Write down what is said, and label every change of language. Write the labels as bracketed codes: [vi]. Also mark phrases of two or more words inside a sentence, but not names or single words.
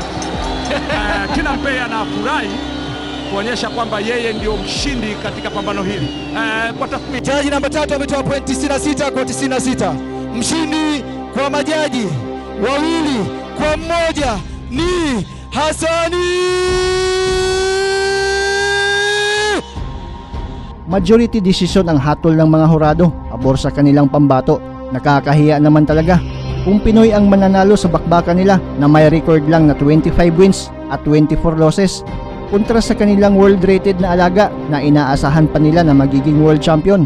[sw] Tinampe anafurahi kuonyesha kwamba yeye ndio mshindi katika pambano hili. Kwa tathmini, jaji namba 3 ametoa point 96 kwa 96. Mshindi kwa majaji 2 kwa 1 ni Hassani. [en] Majority decision [tl] ang hatol ng mga hurado pabor sa kanilang pambato. Nakakahiya naman talaga kung Pinoy ang mananalo sa bakbakan nila na may record lang na 25 wins at 24 losses kontra sa kanilang [en] world rated [tl] na alaga na inaasahan pa nila na magiging [en] world champion.